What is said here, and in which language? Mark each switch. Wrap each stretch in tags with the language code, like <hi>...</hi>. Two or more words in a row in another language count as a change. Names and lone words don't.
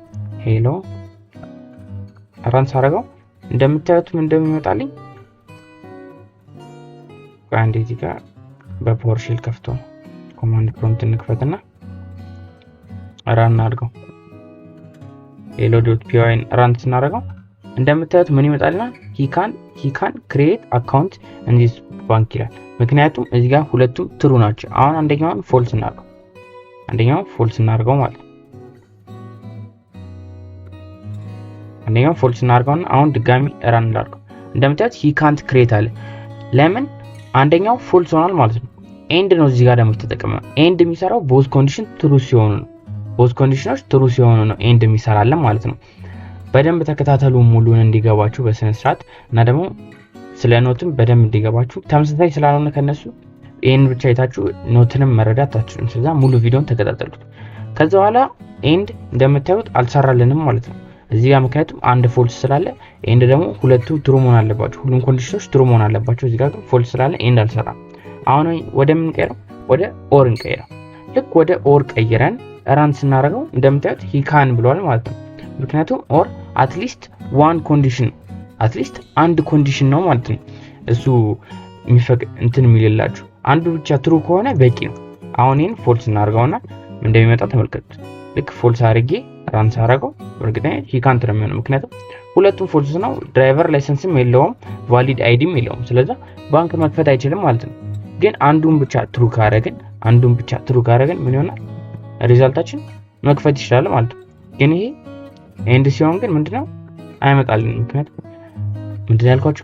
<am>እንደምታዩት ምን እንደሚመጣልኝ አንዴ እዚህ ጋር በፓወርሼል ከፍቶ</am> <en>command prompt</en> <am>እንክፈትና ራን አድርገው hello.py ራን ስናደርገው እንደምታዩት ምን ይመጣልና</am> <en>he can create account in this bank</en> <am>ይላል። ምክንያቱም እዚህ ጋር ሁለቱም ትሩ ናቸው። አሁን አንደኛውን ፎልስ እናደርገው ማለት ነው። አንደኛው ፎልስ እናደርገውና አሁን ድጋሚ ራን እናደርገው። እንደምታዩት</am> <en>he can't create</en> <am>አለ። ለምን? አንደኛው ፎልስ ሆኗል ማለት ነው። ኤንድ ነው እዚህ ጋር ደግሞ ተጠቅመው። ኤንድ የሚሰራው</am> <en>both condition true</en> <am>ሲሆኑ ነው።</am> <en>both conditions true</en> <am>ሲሆኑ ነው ኤንድ የሚሰራለን ማለት ነው። በደንብ ተከታተሉ ሙሉን እንዲገባችሁ በስነ ስርዓት እና ደግሞ ስለ ኖትም በደንብ እንዲገባችሁ። ተመሳሳይ ስላልሆነ ከነሱ ኤንድ ብቻ አይታችሁ ኖትንም መረዳት አትችሉም። ስለዚህ ሙሉ ቪዲዮን ተከታተሉት። ከዛ በኋላ ኤንድ እንደምታዩት አልሰራልንም ማለት ነው እዚህ ጋር። ምክንያቱም አንድ ፎልስ ስላለ ኤንድ ደግሞ ሁለቱም ትሩ መሆን አለባቸው። ሁሉም</am> <en>conditions true</en> <am>መሆን አለባቸው። እዚህ ጋር ግን ፎልስ ስላለ ኤንድ አልሰራም። አሁን ወደ ምን ቀይረው? ወደ ኦር እንቀይረው። ልክ ወደ ኦር ቀይረን ራን ስናደርገው እንደምታዩት</am> <en>he can</en> <am>ብሏል ማለት ነው። ምክንያቱም ኦር አትሊስት</am> <en>one condition atleast</en> <am>አንድ ኮንዲሽን ነው ማለት ነው። እሱ እንትን የሚልላችሁ አንዱ ብቻ ትሩ ከሆነ በቂ ነው። አሁን ይሄን ፎልስ እናደርገውና እንደሚመጣ ተመልከቱት። ልክ ፎልስ አድርጌ ራን ሳደርገው እርግጠኛ</am> <en>he can't</en> <am>ነው የሚሆነው። ምክንያቱም ሁለቱም ፎልስ ነው።</am> <en>driver license</en> <am>የለውም፣</am> <en>valid ID</en> <am>የለውም። ስለዚህ ባንክ መክፈት አይችልም ማለት ነው። ግን አንዱን ብቻ ትሩ ካረግን ምን ይሆናል? ሪዛልታችን መክፈት ይችላል ማለት ነው። ግን ይሄ ኤንድ ሲሆን ግን ምንድነው አይመጣልንም። ምክንያቱም ምንድነው ያልኳችሁ</am>